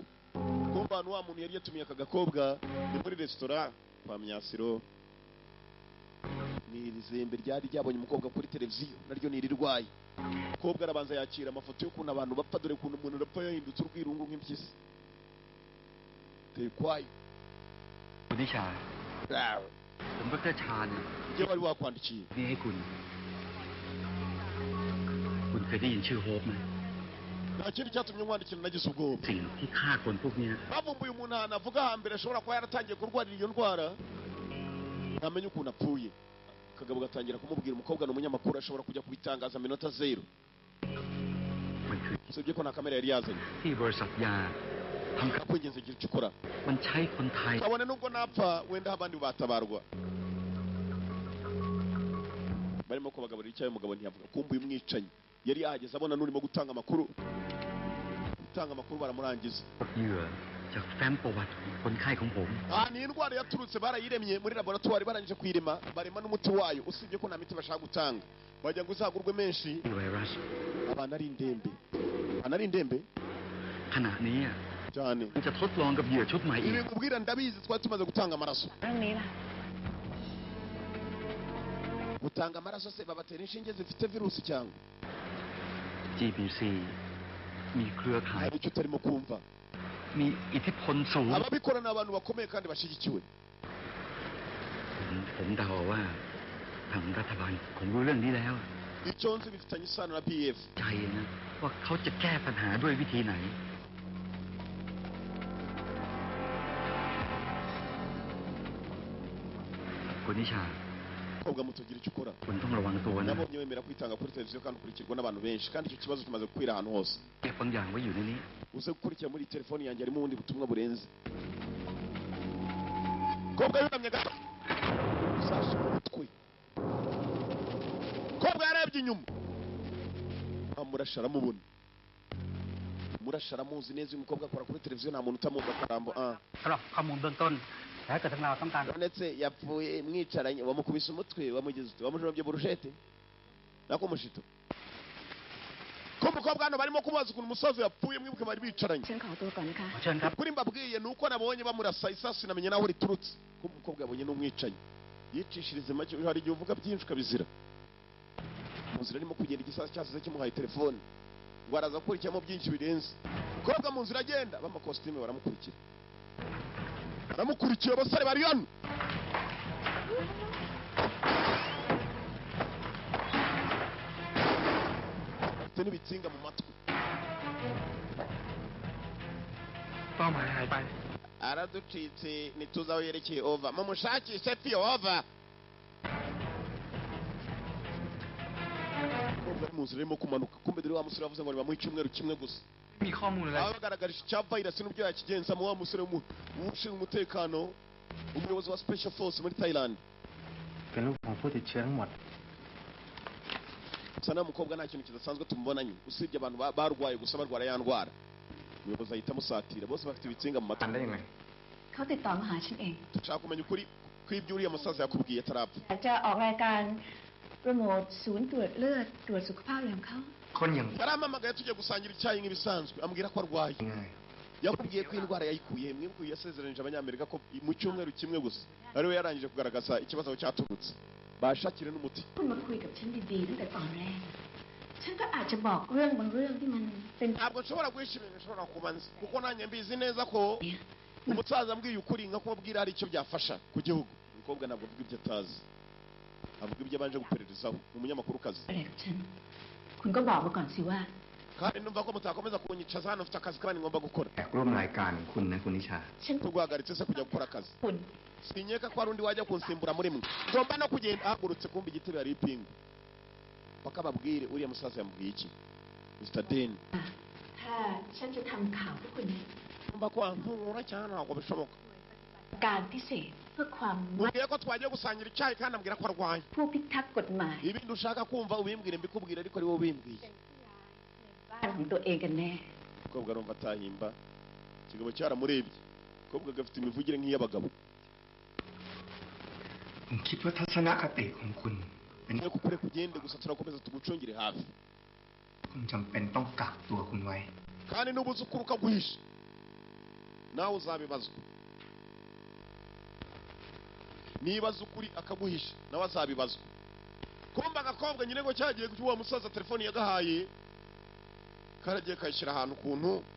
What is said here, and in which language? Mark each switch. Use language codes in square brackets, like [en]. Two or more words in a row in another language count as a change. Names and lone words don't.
[rw] Kumva hano wa muntu yari yatumiye aka gakobwa ni muri resitora kwa Myasiro. Ni izembe ryari ryabonye umukobwa kuri televiziyo, naryo ni irirwaye. Umukobwa arabanza yakira amafoto y'ukuntu abantu bapfa, dore ukuntu umuntu arapfa yahindutse urwirungu nk'impyisi. Tekwayo [th] คุณนิชาผมดร.ชาญ [rw] Njye wari wakwandikiye [th] นี่ให้คุณเคยได้ยินชื่อโฮปไหม [rw] nta kindi cyatumye nkwandikira nagize ubwoba. [th] สิ่งที่ฆ่าคนพวกเนี้ย [rw] bavumbuye umuntu ahantu avuga hambere ashobora kuba yaratangiye kurwarira iyo ndwara, ntamenya ukuntu apfuye. Akagabo gatangira kumubwira umukobwa ni umunyamakuru, ashobora kujya kubitangaza minota zero. [th] มันคือ [rw] usibye ko nta kamera yari yazanye. [th] ที่บริษัทยาทำ [rw] kwingenza igira icyo ukora, [th] มันใช้คนไทย [rw] kabone nubwo napfa wenda abandi batabarwa. Barimo kubagaburira icyayi, umugabo ntiyavuga. Kumbuye umwicanyi yari yahageze abona n'urimo gutanga amakuru. Baramurangiza. [th] เหยื่อจากแฟ้มประวัติคนไข้ของผม [rw] ni indwara yaturutse, barayiremye muri laboratoire, barangije kuyirema barema n'umuti wayo. Usibye ko nta miti bashaka gutanga, bajya ngo uzagurwe menshi. [th] ไวรัส [rw] Abantu ari indembe [th] ขณะนี้ [rw] cyane. [th] จะทดลองกับเหยื่อชุดใหม่อี [rw] Ibi ก kubwira ndabizi, twari tumaze gutanga amaraso. [th] เรื่องนี้ล่ะ [rw] Gutanga amaraso se babatera inshinge zifite virusi cyangwa? [th] GBC มีเครือข่าย [rw] Hari icyo utarimo kumva. [th] มีอิทธิพลสูง [rw] Ababikora ni abantu bakomeye kandi bashyigikiwe. [th] ผมเดาว่าทางรัฐบาลคงรู้เรื่องนี้แล้ว [rw] Icyo nzi bifitanye isano na PF. [th] ใจนะว่าเขาจะแก้ปัญหาด้วยวิธีไหน คุณนิชา [rw] Kobwa mutugira icyo ukora. [th] คุณต้องระวังตัวนะ [rw] Nabonye wemera kwitanga kuri televiziyo kandi ukurikirwa n'abantu benshi, kandi icyo kibazo kimaze gukwira ahantu hose. [th] เก็บบางอย่างไว้อยู่ในนี้ [rw] Uze gukurikira muri telefoni yanjye harimo ubundi butumwa burenze. Kobwa yunamye gato, usashe umutwe. Kobwa yarebye inyuma, amurasha aramubona. Murasha aramuzi neza. Uyu mukobwa akora kuri televiziyo, nta muntu utamuzi akarambo. [th] สำหรับข้อมูลเบื้องต้น ถ้าเกิดทั้งเราต้องการ [rw] ndetse yapfuye mwicaranye wamukubise umutwe wamujomye burushete nako mushito ko umukobwa hano barimo kumubaza ukuntu umusaza yapfuye mwibuke bari bicaranye [th] ฉันขอตัวก่อนนะคะ เชิญครับ [rw] kuri mbabwiye nuko nabonye bamurasa isasu namenye naho riturutse ko umukobwa yabonye n'umwicanyi yicishirize make hari igihe uvuga byinshi ukabizira mu nzira arimo kugenda igisasu cyasize kimuhaye telefone ngo araza gukurikiramo byinshi birenze umukobwa mu nzira agenda b'amakositime baramukurikiye abasore bari hano bafite n'ibitsinga mu matwi [th] เป้าหมายหายไป [rw] araducitse ntituzi aho yerekeye ova mumushakishe fiyo ova mu nzira irimo kumanuka kumbe dore wa musore yavuze ngo niba mu icyumweru kimwe gusa [th] มีข้อมูลอะไร [rw] abagaragarije icya virus n'ubyo yakigenzamo wa musore ushinzwe umutekano umuyobozi wa [en] special force [rw] muri Thailand [th] เป็นลูกของผู้ติดเชื้อทั้งหมด [rw] gusa nta mukobwa nta kintu kidasanzwe tumubonanye usibye abantu barwaye gusa barwara ya ndwara umuyobozi ahita amusatira bose bafite ibitsinga mu matwi [th] ได้ยังไง เขาติดต่อมาหาฉันเอง [rw] dushaka kumenya ukuri kw'ibyo uriya musaza yakubwiye atarapfa [th] อยากจะออกรายการโปรโมทศูนย์ตรวจเลือดตรวจสุขภาพอย่างเขา คนอย่าง [rw] yarampamagaye tujya gusangira icyayi nk'ibisanzwe ambwira ko arwaye [th] ง่าย [rw] yakubwiye ko indwara yayikuye mwibuke yasezeranije abanyamerika ko mu cyumweru kimwe gusa ariwe yarangije kugaragaza ikibazo cyaturutse bashakire n'umuti [th] คุณมาคุยกับฉันดีๆตั้งแต่ตอนแรกฉันก็อาจจะบอกเรื่องบางเรื่องที่มันเป็น [rw] ntabwo nshobora guhisha ibintu nshobora kuba nzi kuko nanjye mbizi neza ko umusaza ambwiye ukuri nka kumubwira hari icyo byafasha ku gihugu umukobwa ntabwo avuga ibyo atazi avuga ibyo abanje gupererezaho ni umunyamakurukazi [th] อะไรกับฉันคุณก็บอกมาก่อนสิว่า [rw] kandi numva ko mutakomeza kunyicaza hano mfite akazi kandi ngomba gukora [th] แขกร่วมรายการคุณนะคุณนิชา ฉัน [rw] turwahagaritse se kujya gukora akazi [th] คุณ [rw] sinyeka ko hari undi wajya kunsimbura muri mwe ngomba no kugenda ahagurutse kumva igitebe hari ipingu paka babwire uriya musaza yambwiye iki Mr. Den [th] ถ้าฉันจะทำข่าวให้คุณเนี่ย [rw] ngomba kuhankura cyane ntabwo bishoboka [th] การพิเศษเพื่อความ [rw] mubwiye ko twagiye gusangira icyayi kandi ambwira ko arwaye [th] ผู้พิทักษ์กฎหมาย [rw] ibindi ushaka kumva ubimbwire mbikubwire ariko ari wowe ubimbwiye [th] บ้านของตัวเองกันแน่ [rw] umukobwa arumva atahimba ikigabo cyaramurebye umukobwa gafite imivugire nk'iy'abagabo [th] ผมคิดว่าทัศนคติของคุณเป็น [rw] niyo kukure kugende gusa turakomeza tugucungire hafi [th] คุณจำเป็นต้องกักตัวคุณไว้ [rw] kandi nubuze ukuri ukaguhisha nawe uzabibazwa nibaza ukuri akaguhisha nawe azabibazwa kumva agakobwa nyine ngo cyagiye kuwa musaza telefone yagahaye karagiye kayishyira ahantu kuntu